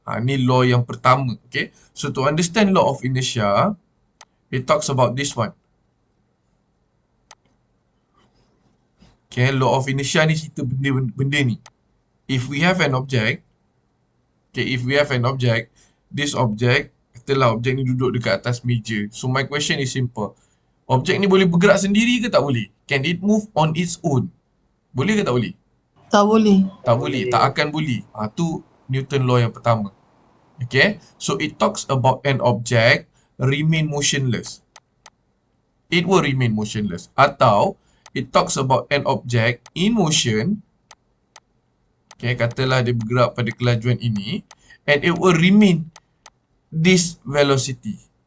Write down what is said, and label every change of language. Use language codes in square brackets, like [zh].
[ms] Ni law yang pertama. [en] Okay, so to understand law of inertia, it talks about this one. Okay, law of inertia [ms] ni cerita benda ni. [en] If we have an object, this object, [ms] katalah objek ni duduk dekat atas meja. [en] So my question is simple. [ms] Objek ni boleh bergerak sendiri ke tak boleh? [en] Can it move on its own? [ms] Boleh ke tak boleh? Tak boleh. Tak boleh, tak akan boleh. Tu Newton law yang pertama. [en] Okay, so it talks about an object remain motionless. It will remain motionless. Atau it talks about an object in motion. Okay, [ms] katalah dia bergerak pada kelajuan ini, [en] and it will remain this velocity.